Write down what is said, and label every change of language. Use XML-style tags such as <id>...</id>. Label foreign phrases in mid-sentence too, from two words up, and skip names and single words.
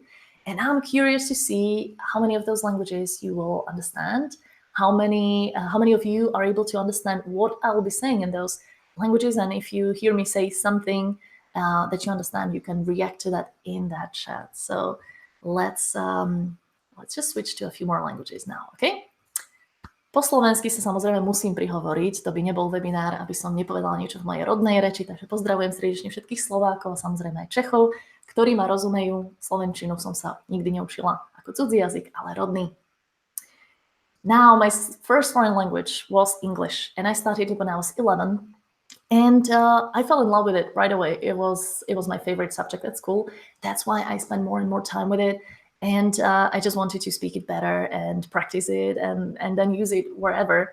<en>And I'm curious to see how many of those languages you will understand, how many of you are able to understand what I will be saying in those languages. And if you hear me say something that you understand, you can react to that in that chat. So let's just switch to a few more languages now, okay?</en> <sk>Po slovensky sa samozrejme musím prihovoriť, to by nebol webinár, aby som nepovedala niečo v mojej rodnej reči, takže pozdravujem srdečne všetkých Slovákov a samozrejme aj Čechov, ktorí ma rozumejú. Slovenčinu som sa nikdy neučila ako cudzí jazyk, ale rodný.</sk> <en>Now, my first foreign language was English, and I started it when I was 11. And I fell in love with it right away. It was my favorite subject at school. That's why I spend more and more time with it. And I just wanted to speak it better and practice it and then use it wherever.</en>